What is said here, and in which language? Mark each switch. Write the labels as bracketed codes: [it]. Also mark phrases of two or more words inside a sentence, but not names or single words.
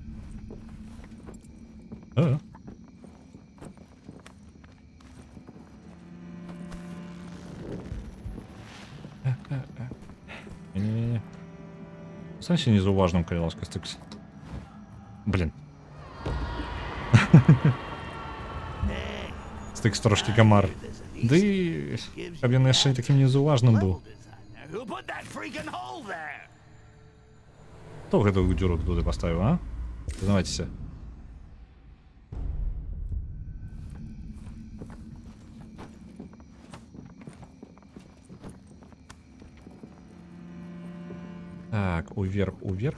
[be] Не-не-не. Станься незауважным, калі ласка, Стикс. Блін. Стикс трошки камар. Ды, каб ён яшчэ такім незауважным быў. [en] Who put that freaking hole there? [be] Хто гэтую дзюру туды паставіў, а? Прызнавайцеся. Так, уверх, уверх.